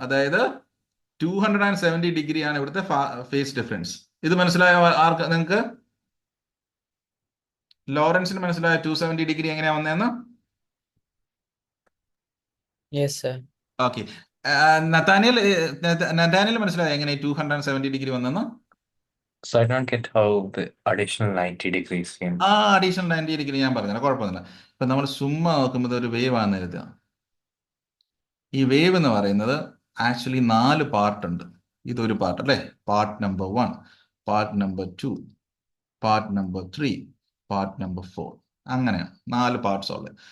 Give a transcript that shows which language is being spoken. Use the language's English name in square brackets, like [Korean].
[Malayalam] അതായത് 270 ഡിഗ്രി ആണ് ഇവിടുത്തെ ഫേസ് ഡിഫറൻസ്. ഇത് മനസ്സിലായോ ആർക്ക്? നിങ്ങൾക്ക് ലോറൻസിന് മനസ്സിലായോ 270 ഡിഗ്രി എങ്ങനെയാ വന്നതെന്ന്? [English] Yes, sir. [Malayalam] ഓക്കെ, നഥാനിയൽ മനസ്സിലായോ എങ്ങനെ 270 ഡിഗ്രി വന്നെന്ന്? [English] So I don't get how the additional 90 degrees came. [Malayalam] Additional 90 degree ഞാൻ പറഞ്ഞില്ല, കുഴപ്പമൊന്നുമില്ല. ഇപ്പൊ നമ്മൾ ചുമ്മാ നോക്കുമ്പോൾ ഒരു വേവ് ആണെന്ന് കരുതുക. ഈ വേവ് എന്ന് പറയുന്നത് ആക്ച്വലി 4 പാർട്ട് ഉണ്ട്. ഇതൊരു പാർട്ട് അല്ലേ? Part number 1, part number 2, part number 3, part number 4, അങ്ങനെയാണ് 4 പാർട്സ് ഉള്ളത്.